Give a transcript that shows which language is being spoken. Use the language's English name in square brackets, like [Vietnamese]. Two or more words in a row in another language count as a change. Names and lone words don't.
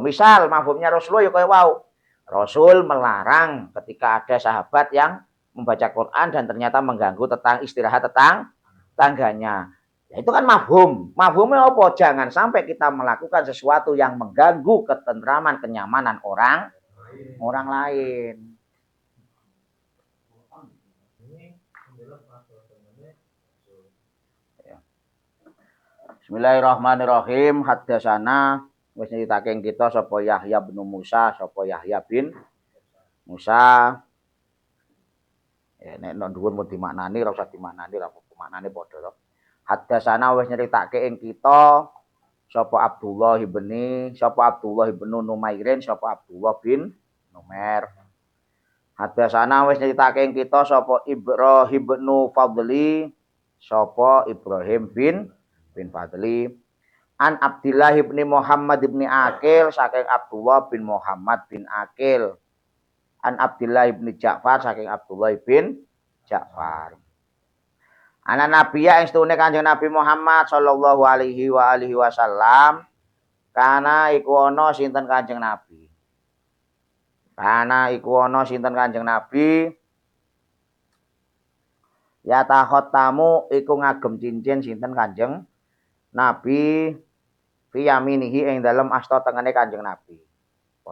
[Indonesian] Misal mafhumnya Rasulullah ya kaya wau. Rasul melarang ketika ada sahabat yang membaca Quran dan ternyata mengganggu istirahat tangganya. Ya, itu kan mafhum. Mafhumnya apa? Jangan sampai kita melakukan sesuatu yang mengganggu ketentraman, kenyamanan orang lain. [Arabic] بسم الله الرحمن الرحيم. [Javanese] Haddatsana wis nyritake kita sapa Yahya bin Musa, sapa Yahya bin Musa. Ya nek nang dhuwur mau dimaknani ora usah dimaknani, ora maknane padha to. Haddatsana wis nyritake ing kita sapa Abdullah bin Numairin, sapa Abdullah bin Numair. Haddatsana wis nyritake ing kita sapa Ibrahim bin Fadli, sapa Ibrahim bin Fadli. An Abdullah bin Muhammad bin Aqil saking Abdullah bin Muhammad bin Aqil. An Abdullah bin Ja'far saking Abdullah bin Ja'far. Ana nabiya ing stune Kanjeng Nabi Muhammad [Arabic] صلى الله عليه وسلم [Javanese] kana iku ana sinten Kanjeng Nabi. Ya tamu iku ngagem cincin sinten Kanjeng Nabi [Arabic] في يمينه [Javanese] ing dalem asta tengene Kanjeng Nabi.